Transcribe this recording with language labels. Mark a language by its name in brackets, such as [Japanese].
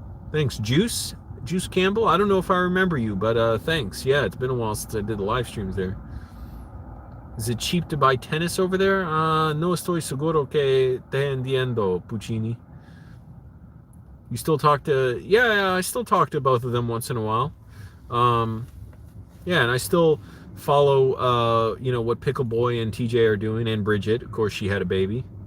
[English] Thanks, Juice Campbell. I don't know if I remember you, but thanks. Yeah, it's been a while since I did the live streams there. Is it cheap to buy tennis over there? [Spanish] No estoy seguro que te entiendo, Puccini. [English] You still talk to... Yeah, I still talk to both of them once in a while. Yeah, and I still follow, what Pickle Boy and TJ are doing, and Bridget. Of course, she had a baby.